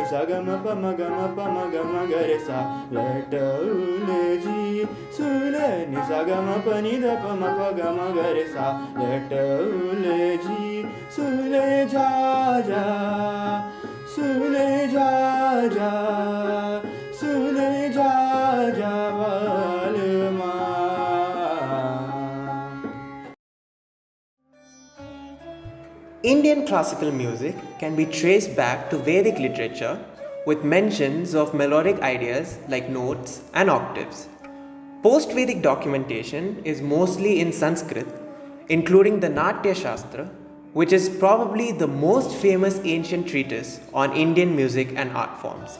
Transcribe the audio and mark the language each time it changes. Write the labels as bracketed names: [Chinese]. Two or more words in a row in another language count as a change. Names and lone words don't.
[Hindi] सगम पम गम गरे सा लट उलझी सुलनि सगम पनि ध पम प गम गरे सा लट उलझी सुलझा जा सुलझा जा सुलझा जा बालमा [English] Indian classical music can be traced back to Vedic literature with mentions of melodic ideas like notes and octaves. Post-Vedic documentation is mostly in Sanskrit, including the Natya Shastra, which is probably the most famous ancient treatise on Indian music and art forms.